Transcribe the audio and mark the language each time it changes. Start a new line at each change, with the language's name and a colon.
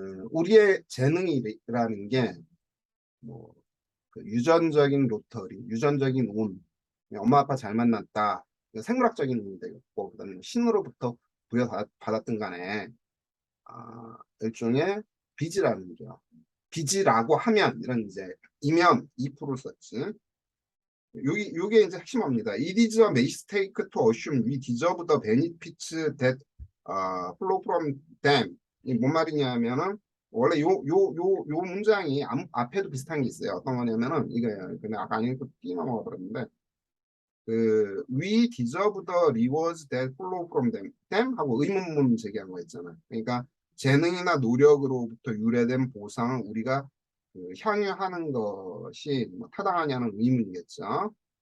Korean: 우리의 재능이라는 게뭐 그 유전적인 로터리, 유전적인 운, 엄마 아빠 잘 만났다, 생물학적인 운이 되겠고, 그다음에 신으로부터 부여받았든 간에 일종의 빚이라는 거죠. 빚이라고 하면 이런 이제 이면 2%를 썼지. 요게 이제 핵심입니다.
English: It is a mistake to assume we deserve the benefits that flow from them.
Korean: 이 뭔 말이냐면은 원래 요 문장이 앞에도 비슷한 게 있어요. 어떤 거냐면은 이거예요. 근데 아까 안 읽고 뛰어넘어가 버렸는데 그
English: we deserve the rewards that flow from them
Korean: 하고 의문문 제기한 거 있잖아요. 그러니까 재능이나 노력으로부터 유래된 보상을 우리가 그 향유하는 것이 뭐 타당하냐는 의문이겠죠.